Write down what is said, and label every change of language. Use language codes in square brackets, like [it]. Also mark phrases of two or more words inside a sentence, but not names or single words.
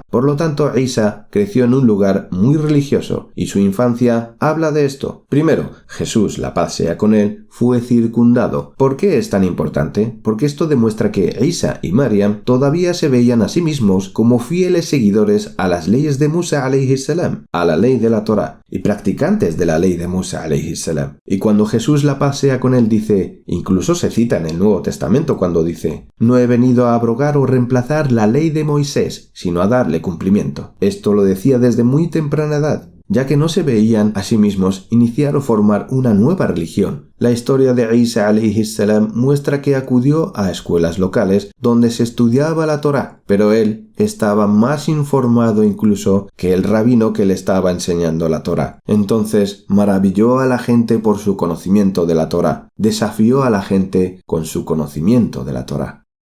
[es] Por lo tanto, Isa creció en un lugar muy religioso y su infancia habla de esto. Primero, Jesús, la paz sea con él, fue circundado. ¿Por qué es tan importante? Porque esto demuestra que Isa y Maryam todavía se veían a sí mismos como fieles seguidores a las leyes de Musa [ar] عليه السلام, [es] a la ley de la Torá, y practicantes de la ley de Musa [ar] عليه السلام. [es] Y cuando Jesús, la paz sea con él, dice, incluso se cita en el Nuevo Testamento cuando dice, no he venido a abrogar o reemplazar la ley de Moisés, sino a darle cumplimiento. Esto lo decía desde muy temprana edad, ya que no se veían a sí mismos iniciar o formar una nueva religión. La historia de Isa [ar] عليه السلام [es] muestra que acudió a escuelas locales donde se estudiaba la Torá, pero él estaba más informado incluso que el rabino que le estaba enseñando la Torá. Entonces maravilló a la gente por su conocimiento de la Torá, desafió a la gente con su conocimiento de la Torá.